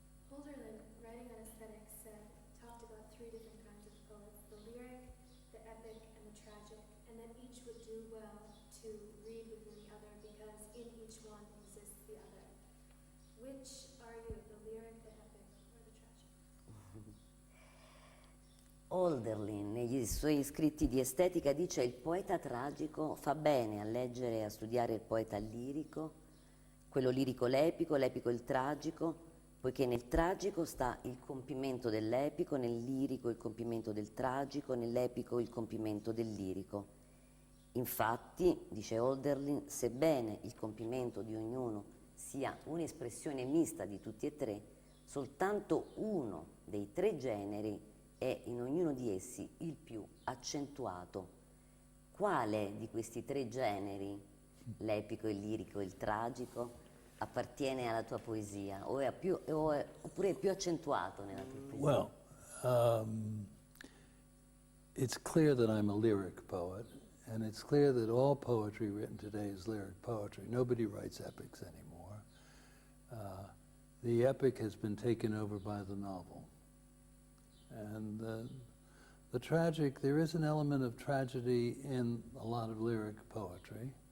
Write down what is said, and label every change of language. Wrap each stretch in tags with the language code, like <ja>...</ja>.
<en>Holderlin, writing on aesthetics, talked about three different kinds of poets: the lyric, the epic, and the tragic, and that each would do well to read within the other because in each one exists the other. Which are you, the lyric, the epic, or the tragic?</en> <it>Holderlin, negli suoi scritti di estetica, dice: il poeta tragico fa bene a leggere e a studiare il poeta lirico, quello lirico l'epico il tragico, poiché nel tragico sta il compimento dell'epico, nel lirico il compimento del tragico, nell'epico il compimento del lirico. Infatti, dice Holderlin, sebbene il compimento di ognuno sia un'espressione mista di tutti e tre, soltanto uno dei tre generi è in ognuno di essi il più accentuato. Quale di questi tre generi, l'epico, il lirico e il tragico, appartiene alla tua poesia oppure è più accentuato nella tua poesia?</it> <en>Well, it's clear that I'm a lyric poet, And it's clear that all poetry written today is lyric poetry. Nobody writes epics anymore. The epic has been taken over by the novel. And the tragic, there is an element of tragedy in a lot of lyric poetry.</en>